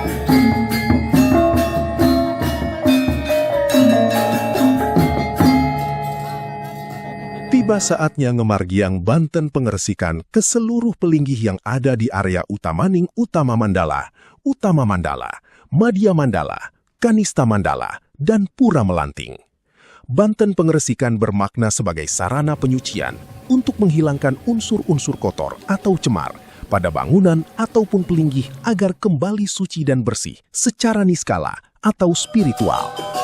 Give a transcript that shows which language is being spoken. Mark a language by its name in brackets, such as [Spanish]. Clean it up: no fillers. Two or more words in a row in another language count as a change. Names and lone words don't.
[Indonesian] Tiba saatnya Ngemargiang Banten pengersikan ke seluruh pelinggih yang ada di area Utamaning Utama Mandala, Madya Mandala, Kanista Mandala, dan Pura Melanting. Banten pengersikan bermakna sebagai sarana penyucian untuk menghilangkan unsur-unsur kotor atau cemar pada bangunan ataupun pelinggih agar kembali suci dan bersih secara niskala atau spiritual.